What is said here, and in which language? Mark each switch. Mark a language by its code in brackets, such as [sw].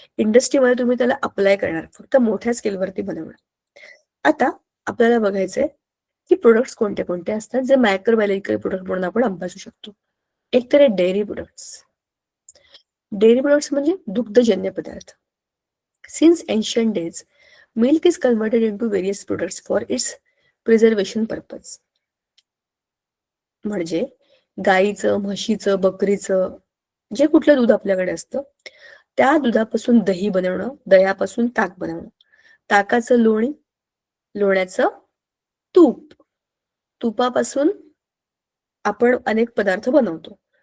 [mr] इंडस्ट्रीमध्ये तुम्ही त्याला अप्लाय करणार, फक्त मोठ्या स्केलवरती बनवणार. आता आपल्याला बघायचंय की प्रोडक्ट्स कोणते कोणते असतात जे मायक्रोबायोलॉजिकल प्रोडक्ट म्हणून आपण अभ्यासू शकतो. एक तर आहे डेअरी प्रोडक्ट्स. डेअरी प्रोडक्ट्स म्हणजे दुग्धजन्य पदार्थ. [en] Since ancient days, milk is converted into various products for its preservation purpose. [mr] म्हणजे गाईचं, म्हशीचं, बकरीचं जे कुठलं दूध आपल्याकडे असतं, त्या दुधापासून दही बनवणं, दह्यापासून ताक बनवणं, ताकाचं लोणी, लोण्याचं तूप, तुपापासून आपण अनेक पदार्थ बनवतो.